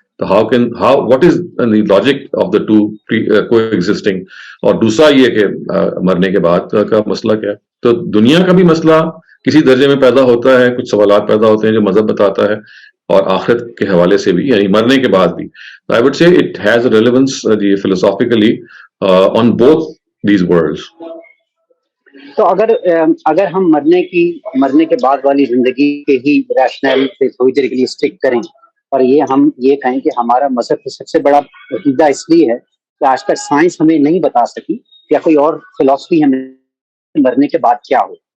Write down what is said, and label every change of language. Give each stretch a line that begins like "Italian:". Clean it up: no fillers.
Urdu: تو
English: what is the logic of the two coexisting؟
Urdu: اور دوسرا یہ کہ مرنے کے بعد کا مسئلہ کیا ہے. تو دنیا کا بھی مسئلہ کسی درجے میں پیدا ہوتا ہے، کچھ سوالات پیدا ہوتے ہیں جو مذہب بتاتا ہے، اور آخرت کے حوالے سے بھی، یعنی مرنے کے بعد بھی.
English: I would say it has a relevance philosophically on both these worlds.
Urdu: تو اگر ہم مرنے کے بعد والی زندگی کے ہی ریشنل پہ تھوڑی دیر کے لیے اسٹک کریں، اور ہم یہ کہیں کہ ہمارا مذہب سب سے بڑا عقیدہ اس لیے ہے کہ آج تک سائنس ہمیں نہیں بتا سکی یا کوئی اور فلسفی ہمیں مرنے کے بعد کیا ہو.